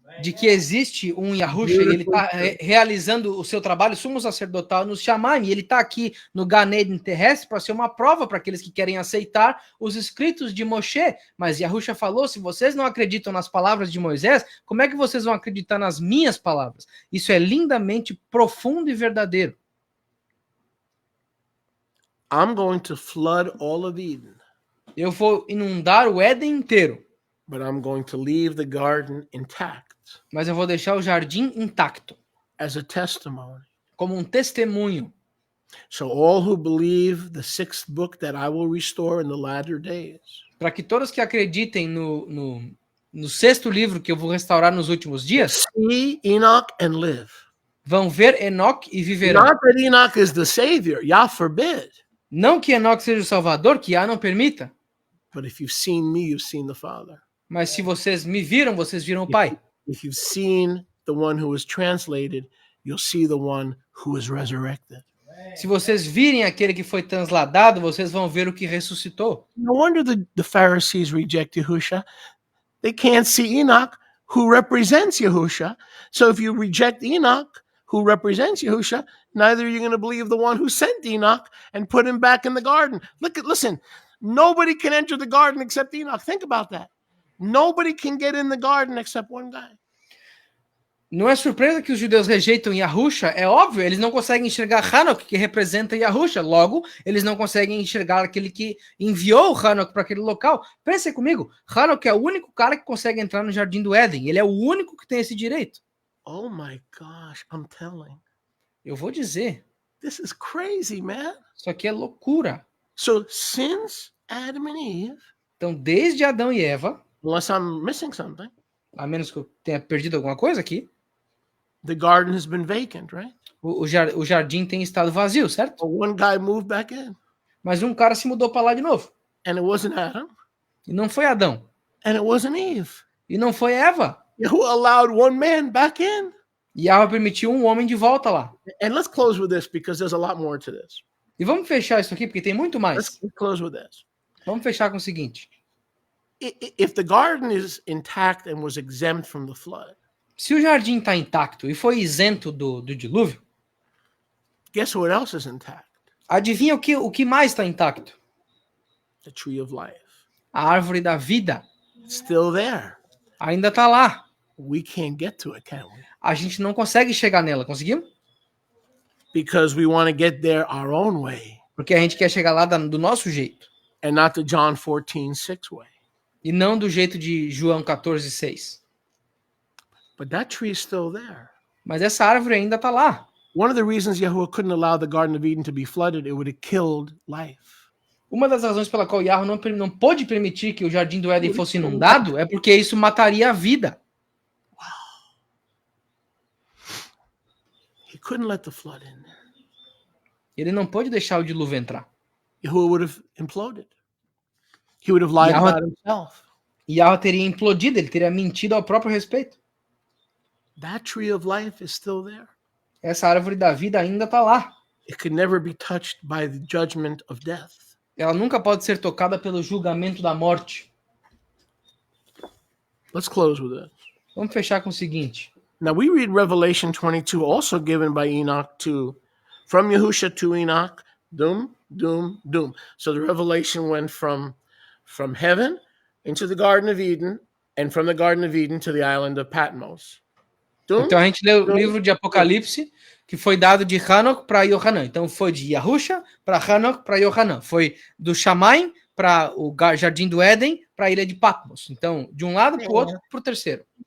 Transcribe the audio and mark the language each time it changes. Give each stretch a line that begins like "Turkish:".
Portuguese: de que existe um Yahusha e ele está realizando o seu trabalho sumo sacerdotal no Shamayim, e ele está aqui no Gan Eden terrestre para ser uma prova para aqueles que querem aceitar os escritos de Moshe. Mas Yahusha falou, se vocês não acreditam nas palavras de Moisés, como é que vocês vão acreditar nas minhas palavras? Isso é lindamente profundo e verdadeiro.
English: I'm going to flood all of Eden.
Portuguese: Eu vou inundar o Éden inteiro.
English: But I'm going to leave the garden intact.
Portuguese: Mas eu vou deixar o jardim intacto.
English: As a testimony.
Portuguese: Como um testemunho.
English: So all who believe the sixth book that I will restore in the latter days.
Portuguese: Para que todos que acreditem no sexto livro que eu vou restaurar nos últimos dias.
English: See Enoch and live.
Portuguese: Vão ver Enoch e viverão.
English: Not that Enoch is the savior. Yah forbid.
Portuguese: Não que Enoch seja o Salvador, que Yah não permita.
English: But if you've seen me, you've seen the Father.
Portuguese: Mas se vocês me viram, vocês viram o Pai.
English: If you've seen the one who was translated, you'll see the one who was resurrected.
Portuguese: Se vocês virem aquele que foi transladado, vocês vão ver o que ressuscitou.
English: No wonder the Pharisees reject Yahusha. They can't see Enoch, who represents Yahusha. So if you reject Enoch, who represents Yahusha, neither are you going to believe the one who sent Enoch and put him back in the garden. Listen, nobody can enter the garden except Enoch. Think about that. Nobody can get in the garden except one guy.
Portuguese: Não é surpresa que os judeus rejeitam Yahusha, é óbvio, eles não conseguem enxergar Enoch, que representa Yahusha, logo, eles não conseguem enxergar aquele que enviou Enoch para aquele local. Pense comigo, Enoch é o único cara que consegue entrar no Jardim do Éden, ele é o único que tem esse direito.
English: Oh my gosh, I'm telling.
Portuguese: Eu vou dizer.
English: This is crazy, man.
Portuguese: Isso aqui é loucura.
English: So, since Adam and Eve,
Portuguese: então, desde Adão e Eva,
English: unless I'm missing something,
Portuguese: a menos que eu tenha perdido alguma coisa aqui,
English: the garden has been vacant, right?
Portuguese: O jardim tem estado vazio, certo?
English: But one guy moved back in.
Portuguese: Mas um cara se mudou para lá de novo.
English: And it wasn't Adam.
Portuguese: E não foi Adão.
English: And it wasn't Eve.
Portuguese: E não foi Eva.
English: Who allowed one man back in.
Portuguese: E Yahweh permitiu um homem de volta lá.
English: And let's close with this because there's a lot more to this.
Portuguese: E vamos fechar isso aqui porque tem muito mais.
English: Let's close with this.
Portuguese: Vamos fechar com o seguinte.
English: If the garden is intact and was exempt from the flood.
Portuguese: Se o jardim está intacto e foi isento do dilúvio.
English: Guess what else is intact?
Portuguese: Adivinha o que mais está intacto?
English: The tree of life.
Portuguese: A árvore da vida.
English: It's still there.
Portuguese: Ainda está lá.
English: We can't get to it, can we?
Portuguese: A gente não consegue chegar nela, conseguimos?
English: Because we want to get there our own way.
Portuguese: Porque a gente quer chegar lá do nosso jeito.
English: And not the John 14:6 way.
Portuguese: E não do jeito de João 14:6.
English: But that tree is still there.
Portuguese: Mas essa árvore ainda está lá.
English: One of the reasons Yahuwah couldn't allow the Garden of Eden to be flooded, it would have killed life.
Portuguese: Uma das razões pela qual Yahweh não pôde permitir que o Jardim do Éden fosse inundado é porque isso mataria a vida.
English: He couldn't let the flood in there.
Portuguese: Ele não pôde deixar o dilúvio entrar.
English: Yahuwah would have imploded. He would have lied about himself.
Portuguese: Yahweh teria implodido, ele teria mentido ao próprio respeito.
English: That tree of life is still there.
Portuguese: Essa árvore da vida ainda está lá.
English: It could never be touched by the judgment of death.
Portuguese: Ela nunca pode ser tocada pelo julgamento da morte.
English: Let's close with this.
Portuguese: Vamos fechar com o seguinte.
English: Now we read Revelation 22, also given by Enoch to, from Yahusha to Enoch, doom, doom, doom. So the revelation went from heaven into the Garden of Eden, and from the Garden of Eden to the island of Patmos. Doom,
Portuguese: então a gente lê o livro de Apocalipse, que foi dado de Enoch para Yohanan. Então foi de Yahusha para Enoch para Yohanan. Foi do Shamayim para o Jardim do Éden para a ilha de Patmos. Então, de um lado para o outro, para o terceiro.